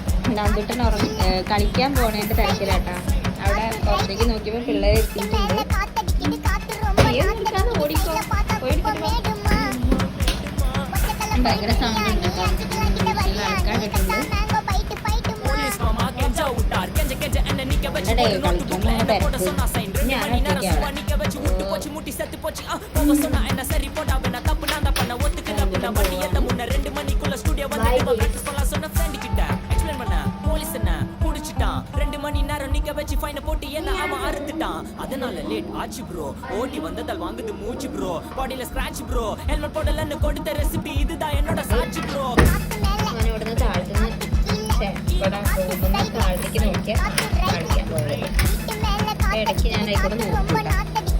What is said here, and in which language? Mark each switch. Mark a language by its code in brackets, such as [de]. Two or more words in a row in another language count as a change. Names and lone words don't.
[ml] നന്ദുട്ടൻ കളിക്കാൻ പോണേന്റെ തിരക്കിലാട്ടാ. അവിടെ പുറത്തേക്ക് നോക്കിയപ്പോൾ പിള്ളേർ എത്തിയിട്ടുണ്ട്. ഓടിക്കോ ഭയങ്കര സൗണ്ട് ഉണ്ട് കേട്ടോ. ആൾക്കാരിട്ടുണ്ട്. കളിക്കാൻ തിരക്ക് ഞാൻ [ta] அதனால லேட் ஆச்சு ப்ரோ. ஓடி வந்ததால் வாங்குது மூச்சு ப்ரோ. பாடியில ஸ்கிராட்ச் ப்ரோ. ஹெல்மெட் போடலன்னு கொடுத்த ரெசிபி இதுதான் என்னோட சாட்சி ப்ரோ. [ml] അങ്ങനെ ഇവിടുന്ന് താഴത്തുനിന്ന് താഴത്തേക്ക് നോക്കിയാൽ കളിക്കാൻ പോകുന്നത്. ഇടയ്ക്ക് ഞാൻ ആയിക്കോട്ടെ നോക്കും.